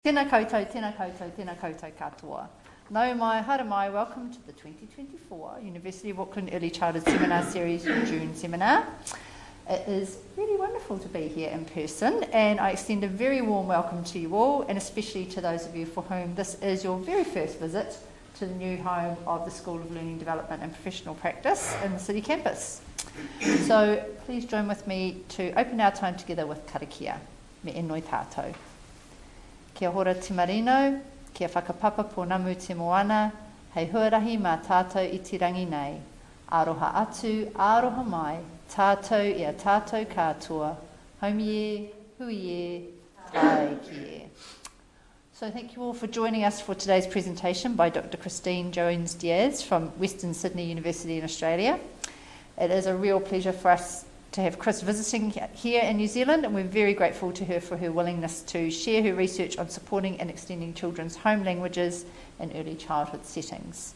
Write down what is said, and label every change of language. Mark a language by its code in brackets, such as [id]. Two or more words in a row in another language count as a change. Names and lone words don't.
[mi] Tēnā koutou, tēnā koutou, tēnā koutou katoa. Nau mai, hara mai, [en] welcome to the 2024 University of Auckland Early Childhood Seminar Series June Seminar. It is really wonderful to be here in person, and I extend a very warm welcome to you all, and especially to those of you for whom this is your very first visit to the new home of the School of Learning, Development and Professional Practice in the city campus. So please join with me to open our time together with karakia, [mi] me e noi tātou. Kia hora te marino, kia whakapapa po namu te moana, hei huarahi mā tātou i te rangi nei. Aroha atu, aroha mai, tātou i a tātou katoa, haumi e, hui e, tai ki e. [en] So thank you all for joining us for today's presentation by Dr. Christine Jones Diaz from Western Sydney University in Australia. It is a real pleasure for us to have Chris visiting here in New Zealand, and we're very grateful to her for her willingness to share her research on supporting and extending children's home languages in early childhood settings.